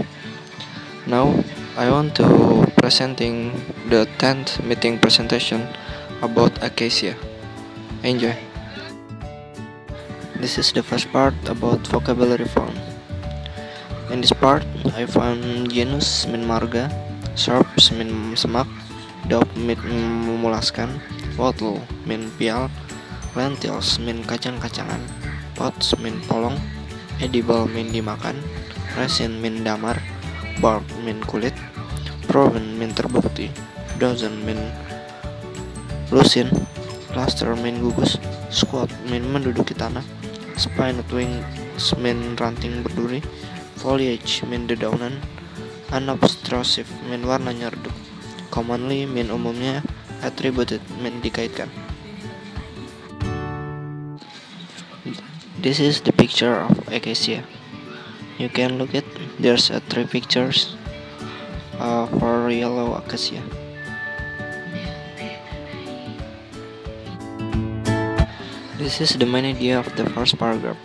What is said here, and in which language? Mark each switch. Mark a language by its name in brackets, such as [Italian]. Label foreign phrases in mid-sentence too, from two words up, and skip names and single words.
[English] Now I want to presenting the 10th meeting presentation about acacia. Enjoy. This is the first part about vocabulary form. In this part, I found genus min marga, shrubs min semak, daub min memulaskan, wattle min pial, lentils min kacang-kacangan, pods min polong, edible min dimakan, resin min damar, bark min kulit, proven min terbukti, dozen min lusin, plaster min gugus, squat min [Indonesian] menduduki tanah, [English] spined wings min [Indonesian] ranting berduri, [English] foliage min dedaunan, unobtrusive min [Indonesian] warnanya redup, [English] commonly min umumnya, attributed min dikaitkan. This is the picture of acacia. You can look at there's three pictures for yellow acacia. This is the main idea of the first paragraph.